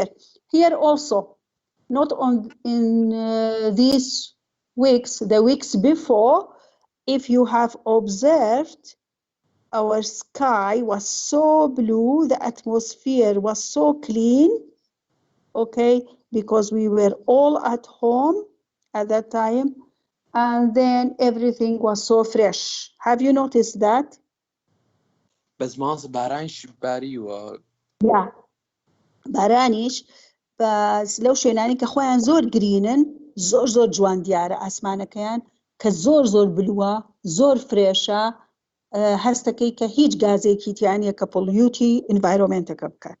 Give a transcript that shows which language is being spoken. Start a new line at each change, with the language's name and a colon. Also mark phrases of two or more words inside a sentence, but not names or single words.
English: Here also, not on in these weeks, the weeks before, if you have observed, our sky was so blue, the atmosphere was so clean, because we were all at home at that time, and then everything was so fresh. Have you noticed that?
Central Kurdish: بس ماس بارانش باری و
English: Yeah.
Central Kurdish: بارانیش بس لەو شوێنانی کە خۆیان زۆر گرینن، زۆر جوان دیارە ئاسمانەکەیان، کە زۆر بلووە، زۆر فرێشە، هەستەکەی کە هیچ گازێکی تیانە کە پڵیوتی ئینڤایرۆمنتەکە بکات.